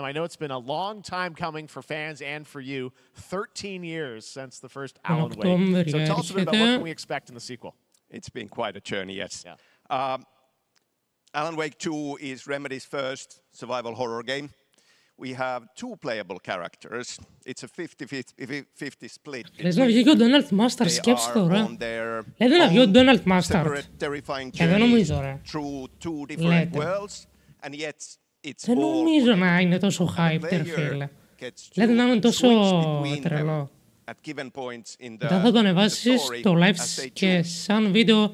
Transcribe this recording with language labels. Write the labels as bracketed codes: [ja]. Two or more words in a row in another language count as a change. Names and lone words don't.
[en] I know it's been a long time coming for fans and for you. 13 years since the first Alan Wake. So tell us a bit about what can we expect in the sequel. It's been quite a journey, yes. Yeah. Alan Wake 2 is Remedy's first survival horror game. We have two playable characters. It's a 50-50 split. [el] Λες να βγει και ο Donald Master, σκέψου τώρα. Λέτε να βγει ο Donald Master. Δεν νομίζω, ρε. Λέτε. Δεν νομίζω να είναι τόσο hype, φίλε. Λέτε να είναι τόσο τρελό. Μετά θα το ανεβάσεις το live και σαν βίντεο.